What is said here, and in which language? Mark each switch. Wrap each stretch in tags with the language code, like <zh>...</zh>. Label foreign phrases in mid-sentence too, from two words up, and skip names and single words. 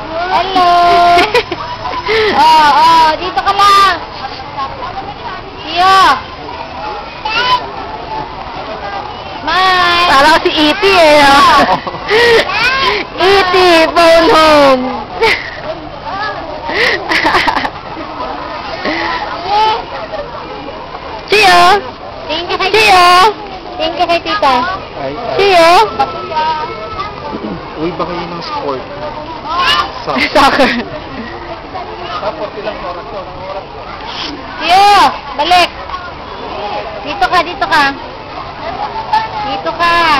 <tl>Hello. Dito ka lang. Iyo. Smile. Parang si E.T. eh. E.T.</tl> <en>phone home. Chia. Thank you kay Chia. Thank you kay tita. Chia.</en> <tl>Uy, ba kayo ng sport? Soccer. Iyo, balik. Dito ka, dito ka. Dito ka.</tl>